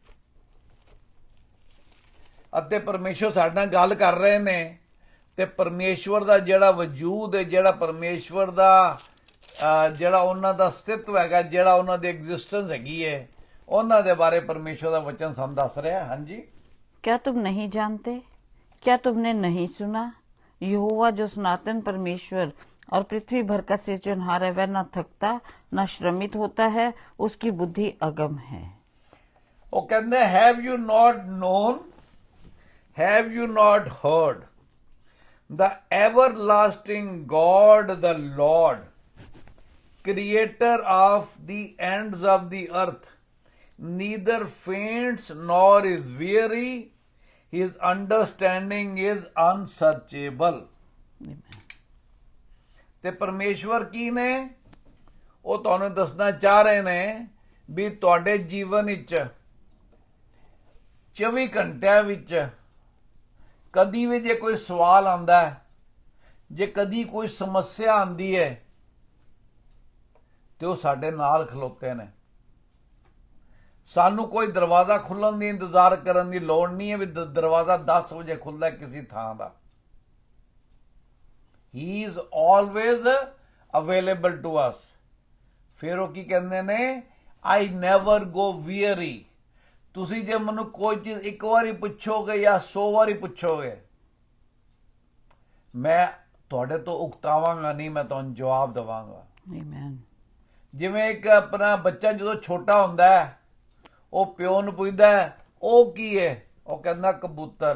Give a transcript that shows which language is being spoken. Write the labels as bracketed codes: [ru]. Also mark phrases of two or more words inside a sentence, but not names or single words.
[pa] ਅਤੇ ਪਰਮੇਸ਼ਵਰ ਸਾਡੇ ਨਾਲ ਗੱਲ ਕਰ ਰਹੇ ਨੇ ਤੇ ਪਰਮੇਸ਼ਵਰ ਦਾ ਜਿਹੜਾ ਵਜੂਦ ਹੈ, ਜਿਹੜਾ ਪਰਮੇਸ਼ਵਰ ਦਾ ਜਿਹੜਾ ਉਹਨਾਂ ਦਾ ਅਸਤਿਤਵ ਹੈਗਾ, ਜਿਹੜਾ ਉਹਨਾਂ ਦੀ ਐਗਜ਼ਿਸਟੈਂਸ ਹੈਗੀ ਹੈ, ਉਹਨਾਂ ਦੇ ਬਾਰੇ ਪਰਮੇਸ਼ਵਰ ਦਾ ਵਚਨ ਸਾਨੂੰ ਦੱਸ ਰਿਹਾ। ਹਾਂਜੀ, [hi] क्या तुम नहीं जानते, क्या तुमने नहीं सुना, यहोवा जो सनातन परमेश्वर और पृथ्वी भर का सृजनहार है, वह न थकता न श्रमित होता है, उसकी बुद्धि अगम है। [pa] ਉਹ ਕਹਿੰਦੇ [en] have you not known, have you not heard, the everlasting God, the Lord, creator of the ends of the earth, neither faints nor is weary, his understanding is unsearchable। [pa] ਤੇ ਪਰਮੇਸ਼ਵਰ ਕੀ ਨੇ? ਉਹ ਤੁਹਾਨੂੰ ਦੱਸਣਾ ਚਾਹ ਰਹੇ ਨੇ ਵੀ ਤੁਹਾਡੇ ਜੀਵਨ ਵਿੱਚ 24 ਘੰਟਿਆਂ ਵਿੱਚ ਕਦੀ ਵੀ ਜੇ ਕੋਈ ਸਵਾਲ ਆਉਂਦਾ ਹੈ, ਜੇ ਕਦੀ ਕੋਈ ਸਮੱਸਿਆ ਆਉਂਦੀ ਹੈ, ਤੇ ਉਹ ਸਾਡੇ ਨਾਲ ਖਲੋਤੇ ਨੇ। ਸਾਨੂੰ ਕੋਈ ਦਰਵਾਜ਼ਾ ਖੁੱਲਣ ਦੀ ਇੰਤਜ਼ਾਰ ਕਰਨ ਦੀ ਲੋੜ ਨਹੀਂ ਹੈ ਵੀ ਦਰਵਾਜ਼ਾ 10 ਵਜੇ ਖੁੱਲਦਾ ਕਿਸੇ ਥਾਂ ਦਾ। [en] He is always available to us। [pa] ਫਿਰ ਉਹ ਕੀ ਕਹਿੰਦੇ ਨੇ? [en] I never go weary। [pa] ਤੁਸੀਂ ਜੇ ਮੈਨੂੰ ਕੋਈ ਚੀਜ਼ ਇੱਕ ਵਾਰੀ ਪੁੱਛੋਗੇ ਜਾਂ 100 ਵਾਰੀ ਪੁੱਛੋਗੇ, ਮੈਂ ਤੁਹਾਡੇ ਤੋਂ ਉਕਤਾਵਾਂਗਾ ਨਹੀਂ, ਮੈਂ ਤੁਹਾਨੂੰ ਜਵਾਬ ਦੇਵਾਂਗਾ। Amen। ਜਿਵੇਂ ਇੱਕ ਆਪਣਾ ਬੱਚਾ ਜਦੋਂ ਛੋਟਾ ਹੁੰਦਾ ਹੈ, ਉਹ ਪਿਓ ਨੂੰ ਪੁੱਛਦਾ ਹੈ ਉਹ ਕੀ ਹੈ, ਉਹ ਕਹਿੰਦਾ ਕਬੂਤਰ।